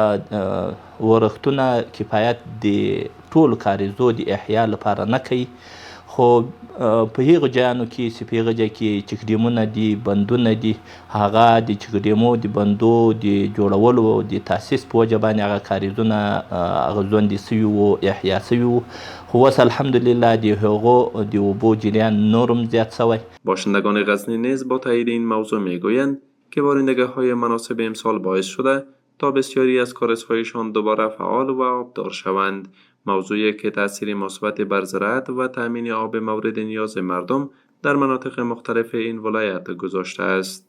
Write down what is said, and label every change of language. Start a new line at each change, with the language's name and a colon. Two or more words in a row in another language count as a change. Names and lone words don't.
Pashto: ورښتونه کفایت د ټولو کاریزو د احیا لپاره نه کوي، خو په هغو ځایانو کې چې په هغه ځای کې چک ډیمونه دي، بندونه دي، هغه د چک ډیمو د بندو د جوړولو د تاسیس په وجه باندې هغه کاریزونه هغه ژوندي سوي وو، احیا سوي وو، خو اوس الحمدلله د هغو د اوبو جریان نور هم زیات شوی.
Persian: باشندگان غزنی نیز با تایید این موضوع میگویند که بارندگی‌های مناسب امسال باعث شده تا بسیاری از کارزهایشان دوباره فعال و آبدار شوند، موضوعی که تأثیر مثبت بر زراعت و تأمین آب مورد نیاز مردم در مناطق مختلف این ولایت گذاشته است.